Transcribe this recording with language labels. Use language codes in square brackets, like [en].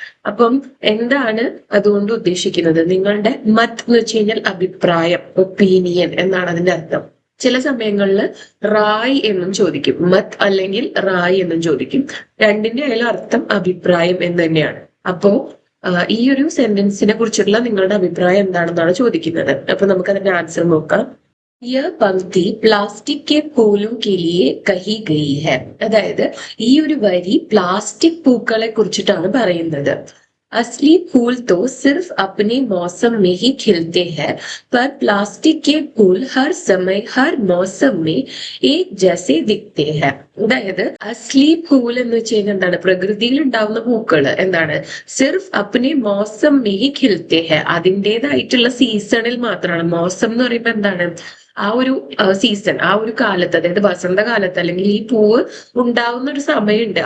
[ml] അപ്പം എന്താണ് അതുകൊണ്ട് ഉദ്ദേശിക്കുന്നത്? നിങ്ങളുടെ മത് എന്ന് വെച്ച് കഴിഞ്ഞാൽ അഭിപ്രായം, ഒപ്പീനിയൻ എന്നാണ് അതിന്റെ അർത്ഥം. ചില സമയങ്ങളിൽ റായ് എന്നും ചോദിക്കും, മത് അല്ലെങ്കിൽ റായ് എന്നും ചോദിക്കും. രണ്ടിന്റെ ആയാലും അർത്ഥം അഭിപ്രായം എന്ന് തന്നെയാണ്. അപ്പോ ഈ ഒരു സെന്റൻസിനെ കുറിച്ചുള്ള നിങ്ങളുടെ അഭിപ്രായം എന്താണെന്നാണ് ചോദിക്കുന്നത്. അപ്പൊ നമുക്ക് അതിന്റെ ആൻസർ നോക്കാം. [hi] യഹ് പംക്തി പ്ലാസ്റ്റിക് കെ ഫൂലോं के लिए कही गई है. [ml] അതായത് ഈ ഒരു വരി പ്ലാസ്റ്റിക് പൂക്കളെ കുറിച്ചിട്ടാണ് പറയുന്നത്. [hi] असली फूल तो सिर्फ अपने मौसम में ही खिलते हैं, पर प्लास्टिक के फूल हर समय हर मौसम में एक जैसे दिखते हैं. [ml] അതായത് അസ്ലി ഫൂൽ എന്ന് വെച്ച് കഴിഞ്ഞാൽ എന്താണ്? പ്രകൃതിയിൽ ഉണ്ടാവുന്ന പൂക്കള് എന്താണ്? [hi] സിർഫ് അപ്നെ മോസം മെഹി ഖിൽത്തെ ഹെ. [ml] അതിൻ്റെതായിട്ടുള്ള സീസണിൽ മാത്രമാണ്. മോസം എന്ന് പറയുമ്പോ എന്താണ്? ആ ഒരു സീസൺ, ആ ഒരു കാലത്ത്, അതായത് വസന്തകാലത്ത് അല്ലെങ്കിൽ ഈ പൂവ് ഉണ്ടാവുന്ന ഒരു സമയമുണ്ട്.